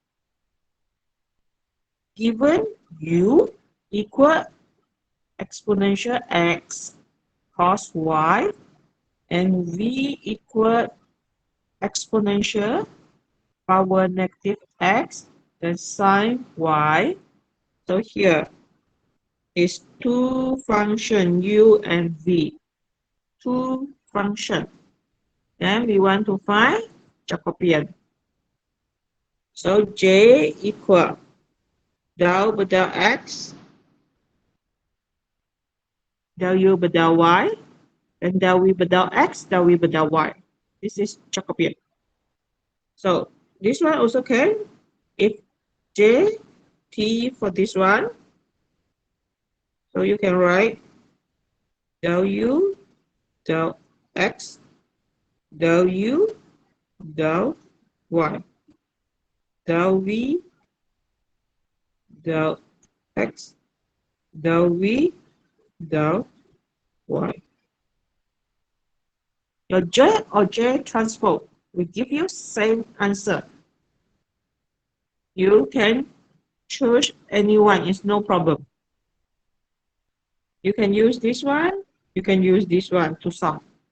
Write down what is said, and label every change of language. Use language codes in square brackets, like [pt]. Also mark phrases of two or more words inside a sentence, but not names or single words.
[en] Given u equal exponential x cos y and v equal exponential power negative x, then sine y. So here is two function u and v. Two function. Then we want to find Jacobian. So j equal del per del x, del u per del y, and del v per del x, del v per del y. This is Jacobian. So this one also can. If j t for this one, so you can write del u, del x, del u, del y, del v, del x, del v, del y. Your J or J transpose will give you same answer. You can choose any one, it's no problem. You can use this one, you can use this one to solve.